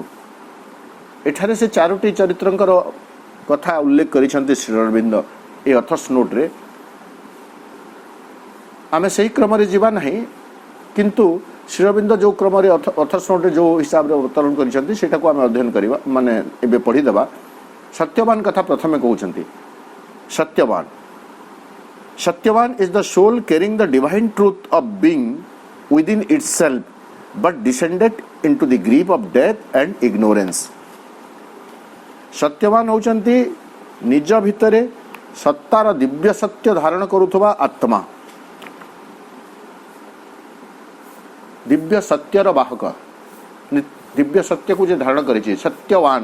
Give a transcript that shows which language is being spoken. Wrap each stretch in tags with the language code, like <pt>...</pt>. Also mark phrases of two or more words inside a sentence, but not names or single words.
<or>ଏଠାରେ ସେ ଚାରୋଟି ଚରିତ୍ରଙ୍କର କଥା ଉଲ୍ଲେଖ କରିଛନ୍ତି ଶ୍ରୀ ଅରବିନ୍ଦ ଏ ଅଥର୍ସ ନୋଟ୍ରେ। ଆମେ ସେହି କ୍ରମରେ ଯିବା ନାହିଁ, କିନ୍ତୁ ଶ୍ରୀ ଅରବିନ୍ଦ ଯେଉଁ କ୍ରମରେ ଅଥର୍ସ ନୋଟ୍ରେ ଯେଉଁ ହିସାବରେ ଅବତରଣ କରିଛନ୍ତି ସେଇଟାକୁ ଆମେ ଅଧ୍ୟୟନ କରିବା, ମାନେ ଏବେ ପଢ଼ିଦେବା। ସତ୍ୟବାନ କଥା ପ୍ରଥମେ କହୁଛନ୍ତି।</or> <en>ସତ୍ୟବାନ Satyavan is the soul carrying the divine truth of being within itself, but descended into the grip of death and ignorance.</en> <or>ସତ୍ୟବାନ ହେଉଛନ୍ତି ନିଜ ଭିତରେ ସତ୍ତାର ଦିବ୍ୟ ସତ୍ୟ ଧାରଣ କରୁଥିବା ଆତ୍ମା, ଦିବ୍ୟ ସତ୍ୟର ବାହକ, ଦିବ୍ୟ ସତ୍ୟକୁ ଯେ ଧାରଣ କରିଛି ସତ୍ୟବାନ।</or>